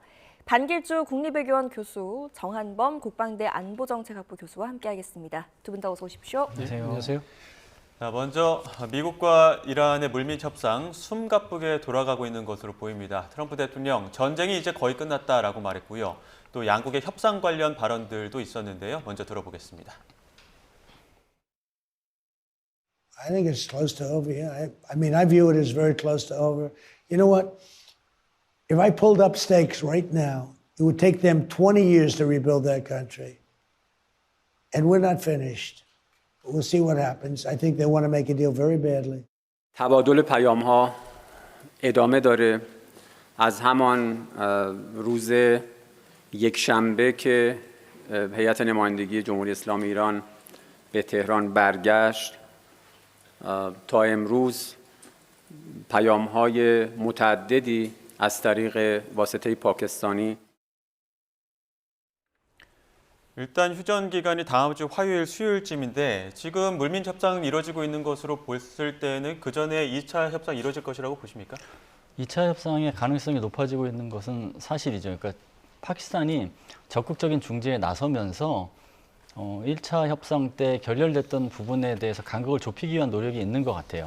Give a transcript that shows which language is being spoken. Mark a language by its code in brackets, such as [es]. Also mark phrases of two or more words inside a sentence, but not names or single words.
[ko] 반길주 국립외교원 교수, 정한범 국방대 안보정책학부 교수와 함께하겠습니다. 두 분 다 어서 오십시오. 안녕하세요. 자, 먼저 미국과 이란의 물밑 협상 숨가쁘게 돌아가고 있는 것으로 보입니다. 트럼프 대통령 전쟁이 이제 거의 끝났다라고 말했고요. 또 양국의 협상 관련 발언들도 있었는데요. 먼저 들어보겠습니다. [en] I think it's close to over. Yeah, I mean, I view it as very close to over. You know what? If I pulled up stakes right now, it would take them 20 years to rebuild that country. And we're not finished. We'll see what happens. I think they want to make a deal very badly. [fa] تبادل پیام‌ها ادامه داره. از همان روز یکشنبه که هیئت نمایندگی جمهوری اسلامی ایران به تهران برگشت تا امروز پیام‌های متعددی از طریق واسطه پاکستانی [ko] 일단 휴전 기간이 다음 주 화요일, 수요일쯤인데 지금 물밑 협상은 이루어지고 있는 것으로 봤을 때는 그 전에 2차 협상 이루어질 것이라고 보십니까? 2차 협상의 가능성이 높아지고 있는 것은 사실이죠. 그러니까 파키스탄이 적극적인 중재에 나서면서 1차 협상 때 결렬됐던 부분에 대해서 간극을 좁히기 위한 노력이 있는 것 같아요.